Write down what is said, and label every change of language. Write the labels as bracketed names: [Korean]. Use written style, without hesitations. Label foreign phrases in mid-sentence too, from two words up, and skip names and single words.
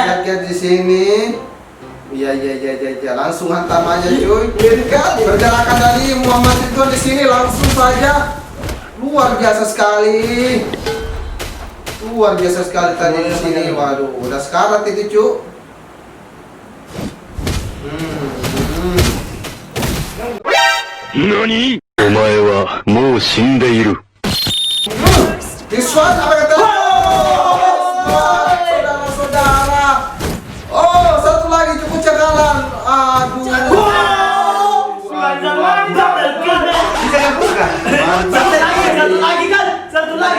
[Indonesian] Lihat di sini. Iya. Langsung hantam aja cuy. Pergerakan dari Muhammad Ridwan di sini langsung saja. Luar biasa sekali. Luar biasa sekali tadi di sini. Waduh, udah sekarat itu cuy. [Japanese] NANI? お前はもう死んでいる。 [English] This one [Indonesian] apa kata? Saudara-saudara. Oh, satu lagi cukup cakalan. Aduh. Mantap. Bisa kan bukan? Mantap. Satu lagi.